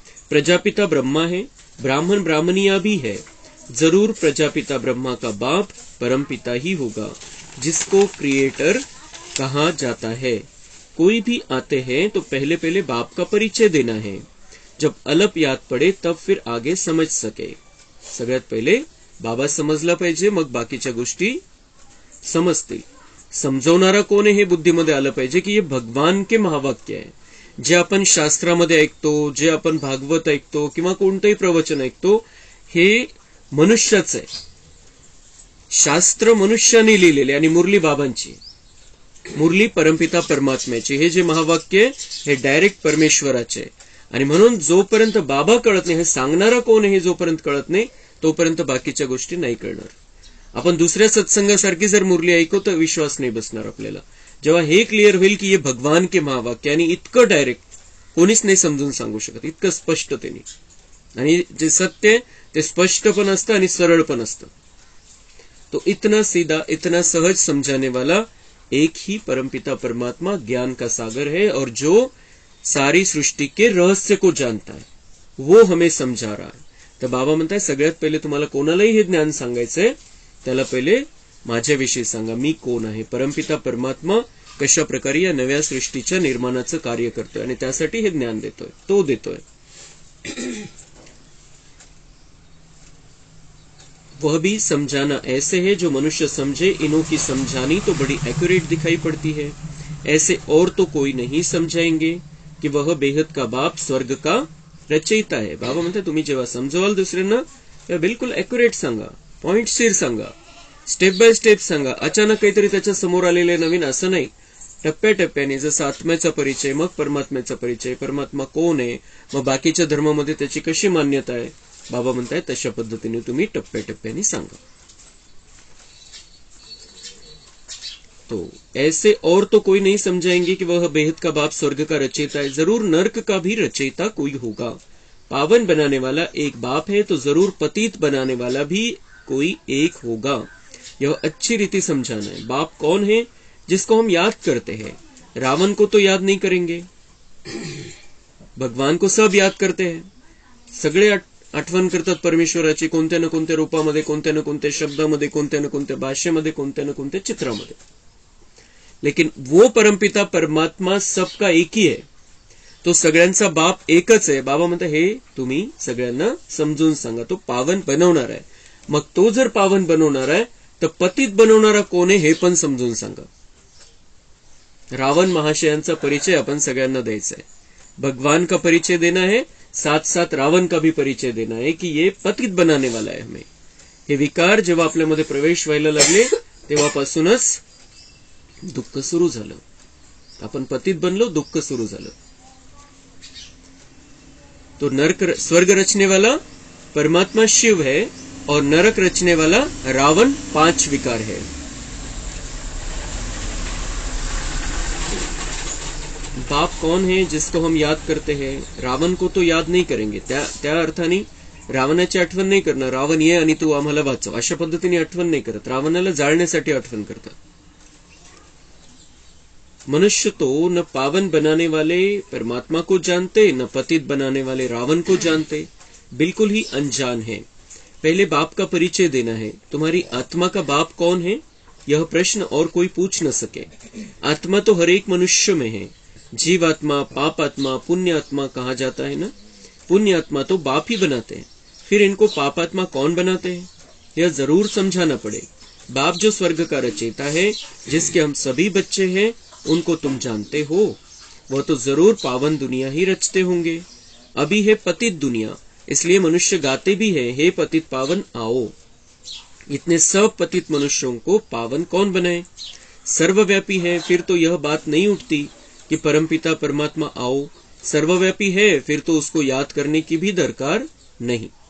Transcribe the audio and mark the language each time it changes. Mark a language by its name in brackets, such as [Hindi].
[Hindi] प्रजापिता ब्रह्मा है, ब्राह्मण ब्राह्मणिया भी है. जरूर प्रजापिता ब्रह्मा का बाप परमपिता ही होगा, जिसको क्रिएटर कहा जाता है. कोई भी आते हैं तो पहले पहले बाप का परिचय देना है. जब अलप याद पडे तब फिर आगे समझ सके. [Marathi] सगळ्यात पहिले बाबा समजला पाहिजे, मग बाकीच्या गोष्टी समजतील. समजवणारा कोण आहे हे बुद्धीमध्ये आलं पाहिजे की हे [Hindi] भगवान के महावाक्य [Marathi] आहे. जे आपण शास्त्रामध्ये ऐकतो, जे आपण भागवत ऐकतो किंवा कोणतंही प्रवचन ऐकतो, हे मनुष्याच आहे. शास्त्र मनुष्याने लिहिलेले आणि मुरली बाबांची, मुरली परमपिता परमात्म्याची. हे जे महावाक्य हे डायरेक्ट परमेश्वराचे. आणि म्हणून जोपर्यंत बाबा कळत नाही, हे सांगणारा कोण आहे हे जोपर्यंत कळत नाही तोपर्यंत बाकीच्या गोष्टी नाही कळणार. आपण दुसऱ्या सत्संगासारखी जर मुरली ऐकू तर विश्वास नाही बसणार आपल्याला. जेव्हा हे क्लिअर होईल की हे [Hindi] भगवान के महावाक्य [Marathi] आणि इतकं डायरेक्ट कोणीच नाही समजून सांगू शकत, इतकं स्पष्टतेने. आणि जे सत्य ते स्पष्ट पण असतं आणि सरळ पण असतं. [Hindi] तो इतना सीधा, इतना सहज समझाने वाला एक ही परमपिता परमात्मा ज्ञान का सागर है. और जो सारी सृष्टि के रहस्य को जानता है वो हमें समझा रहा है. [Marathi] तर बाबा म्हणताय, सगळ्यात पहिले तुम्हाला कोणालाही हे ज्ञान सांगायचंय त्याला पहिले माझ्याविषयी सांगा, मी कोण आहे. परमपिता परमात्मा कशा प्रकारे या नव्या सृष्टीच्या निर्माणाचं कार्य करतोय आणि त्यासाठी हे ज्ञान देतोय, तो देतोय. [Hindi] वह भी समझाना ऐसे है जो मनुष्य समझे. इन्हों की समझानी तो बड़ी एक्यूरेट दिखाई पड़ती है. ऐसे और तो कोई नहीं समझाएंगे कि वह बेहद का बाप स्वर्ग का रचयिता है. [Marathi] बाबा म्हणतात तुम्ही जेव्हा समजवाल दुसऱ्यांना तेव्हा बिलकुल एक्युरेट सांगा, पॉइंटशीर सांगा, स्टेप बाय स्टेप सांगा. अचानक काहीतरी त्याच्या समोर आलेले नवीन असं नाही. टप्प्याटप्प्याने, जसं आत्म्याचा परिचय, मग परमात्म्याचा परिचय, परमात्मा कोण आहे, मग बाकीच्या धर्मामध्ये त्याची कशी मान्यता आहे, बाबा म्हणताय तशा पद्धतीने तुम्ही टप्प्याटप्प्याने सांगा. [Hindi] तो ऐसे और तो कोई नहीं समझाएंगे कि वह बेहद का बाप स्वर्ग का रचयिता है. जरूर नर्क का भी रचयिता कोई होगा. पावन बनाने वाला एक बाप है तो जरूर पतित बनाने वाला भी कोई एक होगा. यह अच्छी रीति समझाना है. बाप कौन है जिसको हम याद करते हैं. रावण को तो याद नहीं करेंगे, भगवान को सब याद करते हैं. [Marathi] सगळे आठवण करतात परमेश्वराची, कोणत्या ना कोणत्या रूपामध्ये, कोणत्या ना कोणत्या शब्दामध्ये, कोणत्या ना कोणत्या भाषेमध्ये, कोणत्या ना कोणत्या चित्रामध्ये. [Hindi] लेकिन वो परमपिता परमात्मा सबका एक ही है. [Marathi] तो सगळ्यांचा बाप एकच आहे. बाबा म्हणतात हे तुम्ही सगळ्यांना समजून सांगा. तो पावन बनवणार आहे. मग तो जर पावन बनवणार आहे तर पतित बनवणारा कोण आहे हे पण समजून सांगा. रावण महाशयांचा परिचय आपण सगळ्यांना द्यायचा है. [Hindi] भगवान का परिचय देना है, साथ साथ रावण का भी परिचय देना है कि ये पतित बनाने वाला है हमें. [Marathi] हे विकार जेव्हा आपल्यामध्ये प्रवेश व्हायला लागले तेव्हापासूनच दुःख सुरू झालं. आपण पतित बनलो, दुःख सुरू झालं. [Hindi] तो नरक स्वर्ग रचने वाला परमात्मा शिव है और नरक रचने वाला रावण 5 विकार है. बाप कौन है जिसको हम याद करते हैं? रावण को तो याद नहीं करेंगे. [Marathi] त्या अर्थाने रावणाची आठवण नाही करणार. रावण ये आणि तू आम्हाला वाचव अशा पद्धतीने आठवण नाही करत. रावणाला जाळण्यासाठी आठवण करतात. [Hindi] मनुष्य तो न पावन बनाने वाले परमात्मा को जानते, न पतित बनाने वाले रावण को जानते, बिल्कुल ही अनजान है. पहले बाप का परिचय देना है. तुम्हारी आत्मा का बाप कौन है? यह प्रश्न और कोई पूछ न सके. आत्मा तो हर एक मनुष्य में है. जीवात्मा, पापात्मा, पुण्यात्मा कहा जाता है ना. पुण्यात्मा तो बाप ही बनाते हैं. फिर इनको पापात्मा कौन बनाते हैं? यह जरूर समझाना पड़े. बाप जो स्वर्ग का रचयिता है, जिसके हम सभी बच्चे हैं, उनको तुम जानते हो. वह तो जरूर पावन दुनिया ही रचते होंगे. अभी है पतित दुनिया, इसलिए मनुष्य गाते भी है, हे पतित पावन आओ. इतने सब पतित मनुष्यों को पावन कौन बनाए? सर्वव्यापी है, फिर तो यह बात नहीं उठती कि परमपिता परमात्मा आओ. सर्वव्यापी है, फिर तो उसको याद करने की भी दरकार नहीं.